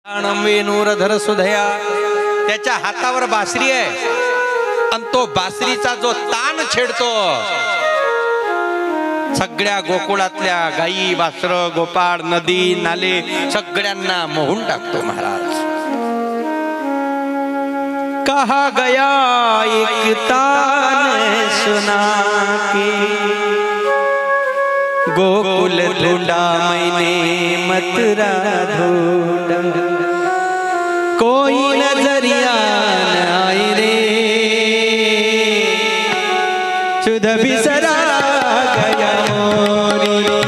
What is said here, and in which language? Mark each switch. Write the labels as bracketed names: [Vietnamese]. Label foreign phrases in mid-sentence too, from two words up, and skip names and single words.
[Marathi] वेणूरधर सुधया, त्याच्या हातावर बासरी आहे आणि तो बासरीचा जो तान छेडतो सगळ्या गोकुळातल्या गाई वासर गोपाळ नदी नाले सगळ्यांना मोहून टाकतो महाराज। [Hindi] कहा गया एक तान सुना के, गोकुल ढूंढा मैंने मथुरा ढूंढा, कोई नजरिया न आए रे, सुध बिसरा गया मोरी